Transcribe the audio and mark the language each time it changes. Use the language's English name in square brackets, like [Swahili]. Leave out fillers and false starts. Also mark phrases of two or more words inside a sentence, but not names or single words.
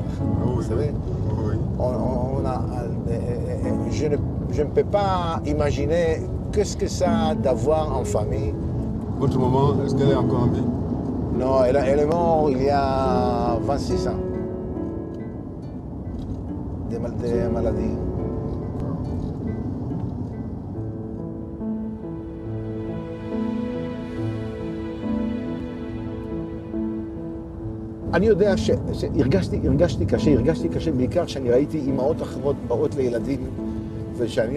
[French] Vous savez, je ne peux pas imaginer qu'est-ce que ça d'avoir en famille. Votre maman, est-ce qu'elle est encore en vie? Non, elle est morte il y a 26 ans. Des maladies. [Hebrew] אני יודע שהרגשתי קשה בעיקר כשאני ראיתי אימהות אחרות באות לילדים וכשאני